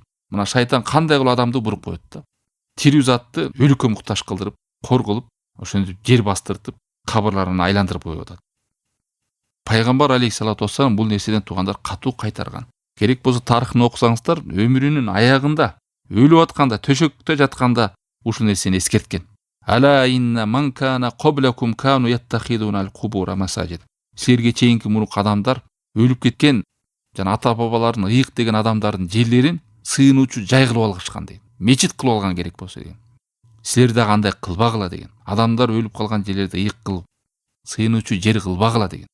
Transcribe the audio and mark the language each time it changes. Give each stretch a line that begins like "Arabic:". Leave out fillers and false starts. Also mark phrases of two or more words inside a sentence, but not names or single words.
Kyrgyz: Мына шайтан кандай кылып адамды буруп коет да. Тирүү затты өлүккө муктаж кылдырып, кор кылып, ошентип жер бастыртып, кабырларын айландырып коюп атат. Пайгамбар
Arabic: алейхиссалату вассалам
Kyrgyz: бул нерседен туугандар катуу кайтарган. Керек болсо тарыхын окусаңыздар, өмүрүнүн аягында өлүп атканда, төшөктө жатканда ушул нерсени эскерткен.
Arabic: ألا إن من كان قبلكم كانوا يتخذون القبور مساجد.
Kyrgyz: Силерге чейинки мурунку адамдар өлүп кеткен жана ата бабалардын ыйык деген адамдардын жерлерин сыйынуучу жай кылып алгышкан дейт. Мечит кылып алган керек болсо деген. Силер дагы андай кылбагыла деген. Адамдар өлүп калган жерлерди ыйык кылып, сыйынуучу жер кылбагыла деген.